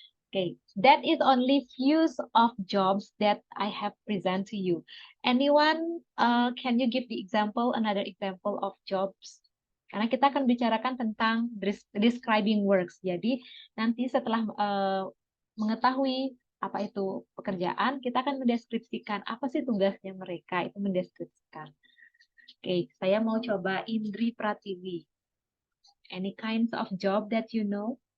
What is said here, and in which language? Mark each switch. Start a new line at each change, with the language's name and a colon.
English: Okay, that is only few of jobs that I have present to you. Anyone, can you give the example, another example of jobs?
Indonesian: Karena kita akan bicarakan tentang describing works. Jadi nanti setelah mengetahui apa itu pekerjaan, kita akan mendeskripsikan apa sih tugasnya mereka, itu mendeskripsikan. Oke, saya mau coba Indri Pratiwi.
English: Any kinds of job that you know?